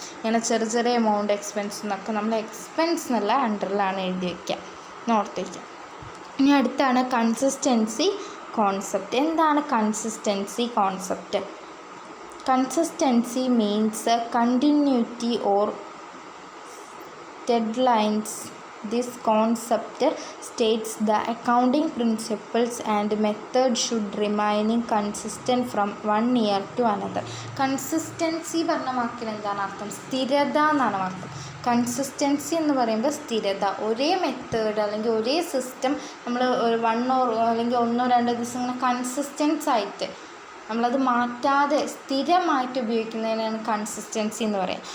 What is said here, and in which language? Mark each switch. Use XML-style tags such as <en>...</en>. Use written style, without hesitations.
<ml>ഇങ്ങനെ ചെറിയ amount expense എന്നൊക്കെ നമ്മൾ എക്സ്പെൻസ് എന്നുള്ള അണ്ടറിലാണ് എഴുതി വയ്ക്കുക, നോർത്ത് വയ്ക്കുക. ഇനി അടുത്താണ് കൺസിസ്റ്റൻസി കോൺസെപ്റ്റ്. എന്താണ് consistency concept?</ml> <en>Consistency means continuity or deadlines. This concept states the accounting principles and method should remain consistent from one year to another.</en> <ml>Consistency പറഞ്ഞ വാക്കിൽ എന്താണ് അർത്ഥം? സ്ഥിരത എന്നാണ് അർത്ഥം. കൺസിസ്റ്റൻസി എന്ന് പറയുമ്പോൾ സ്ഥിരത. ഒരേ മെത്തേഡ് അല്ലെങ്കിൽ ഒരേ സിസ്റ്റം നമ്മൾ അല്ലെങ്കിൽ 1-2 ദിവസം ഇങ്ങനെ കൺസിസ്റ്റൻസ് ആയിട്ട് നമ്മളത് മാറ്റാതെ സ്ഥിരമായിട്ട് ഉപയോഗിക്കുന്നതിനാണ് കൺസിസ്റ്റൻസി എന്ന് പറയുക.</ml>